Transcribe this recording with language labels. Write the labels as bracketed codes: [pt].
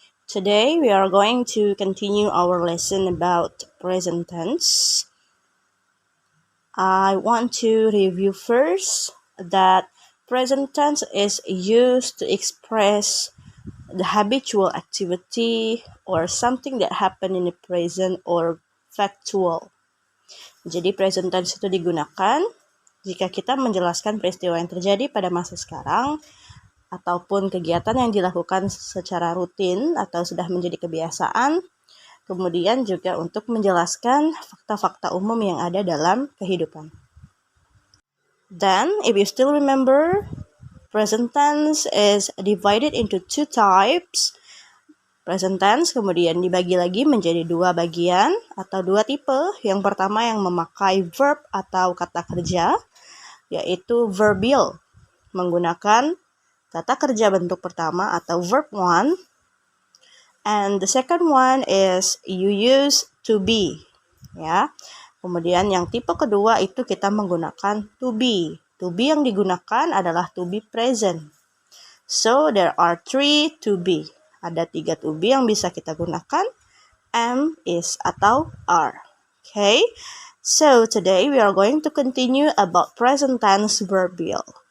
[en] Today we are going to continue our lesson about present tense. I want to review first that present tense is used to express the habitual activity or something that happened in the present or factual. [id] Jadi present tense itu digunakan jika kita menjelaskan peristiwa yang terjadi pada masa sekarang ataupun kegiatan yang dilakukan secara rutin atau sudah menjadi kebiasaan, kemudian juga untuk menjelaskan fakta-fakta umum yang ada dalam kehidupan. [en] Then, if you still remember, present tense is divided into two types. [id] Present tense kemudian dibagi lagi menjadi dua bagian atau dua tipe. Yang pertama yang memakai verb atau kata kerja, yaitu verbial, menggunakan kata kerja bentuk pertama atau verb one. [en] And the second one is you use to be. [id] Ya. Kemudian yang tipe kedua itu kita menggunakan to be. To be yang digunakan adalah to be present. [en] So there are 3 to be. [id] Ada 3 to be yang bisa kita gunakan. [en] Am, is, atau are. Okay. So today we are going to continue about present tense verbial.